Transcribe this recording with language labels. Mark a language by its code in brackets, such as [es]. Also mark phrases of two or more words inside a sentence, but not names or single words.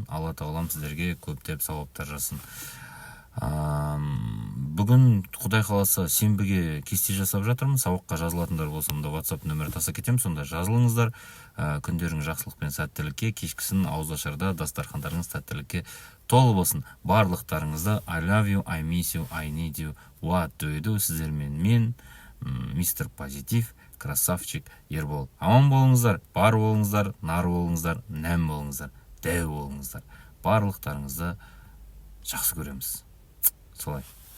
[kk] Алла тағалам сіздерге көптеп сауаптар жасын. Бүгін Құдай қаласа сенбіге кесте жасап жатырмын. Сабаққа жазылатындар болса, онда WhatsApp нөмірі тастап кетемін, сонда жазылыңыздар. Күндерің жақсылық пен сәттілікке, кешкісін ауызашарда дастархандарыңыз тәттілікке толы болсын. [en] Барлықтарыңызды I love you, I miss you, I need you, what do you do? [kk] Сіздермен мен, мистер Позитив, красавчик Ербол. Аман болыңыздар, бар болыңыздар, нар болыңыздар, нәм болыңыздар, дәу болыңыздар. Барлықтарыңызды жақсы көреміз. Солай.